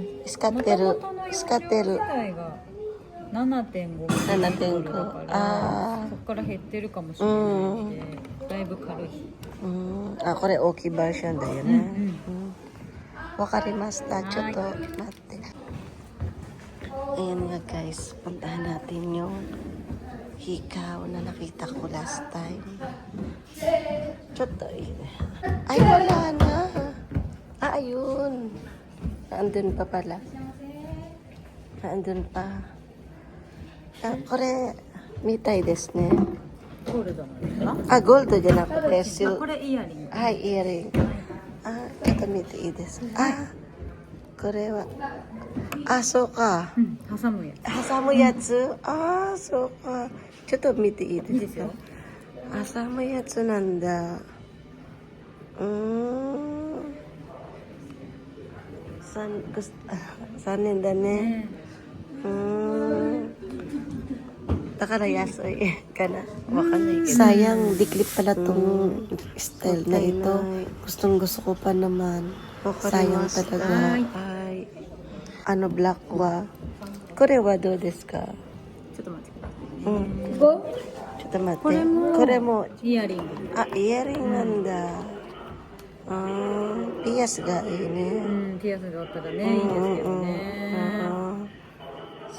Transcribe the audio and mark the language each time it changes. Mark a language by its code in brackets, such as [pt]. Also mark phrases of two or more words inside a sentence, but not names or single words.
[ja] 使ってる。 7.5 7.5 だからそこから減ってるかもしれないのでだいぶ軽い。これ大きいバージョンだよね。わかりました。ちょっと待って。 [tl] Ayan nga guys, puntahan natin yung hikaw na nakita ko [en] last time. [tl] Choto ay wala na. Ayun. Naandun pa pala. Naandun pa. [ja] これみたいですね。ゴールドなんですか？ゴールドじゃなくてこれイヤリング。はい、イヤリング。ちょっと見ていいですか？これはそうか。挟むやつ。挟むやつ？そうか。ちょっと見ていいですか？挟むやつなんだ。残念だね。だから安いかな。わかんないけど。 [tl] Sayang, diklip pala tong style na ito. Gustong gusto ko pa naman. Sayang talaga. Black wa. [ja] これはどうですか？ちょっと待ってくださいね。ちょっと待って。これもイヤリング。イヤリングなんだ。ピアスがいいね。ピアスがあったらね、いいんですけどね。